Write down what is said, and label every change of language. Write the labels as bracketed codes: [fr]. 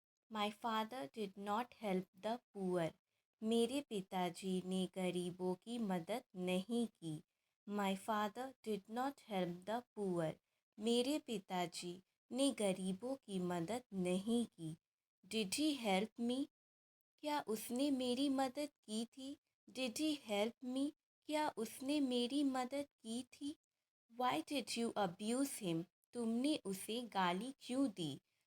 [en] My father did not help the poor. [hi] मेरे पिताजी ने गरीबों की मदद नहीं की. [en] My father did not help the poor. [hi] मेरे पिताजी ने गरीबों की मदद नहीं की. [en] Did he help me? [hi] क्या उसने मेरी मदद की थी? [en] Did he help me? [hi] क्या उसने मेरी मदद की थी? [en] Why did you abuse him? [hi] तुमने उसे गाली क्यों दी?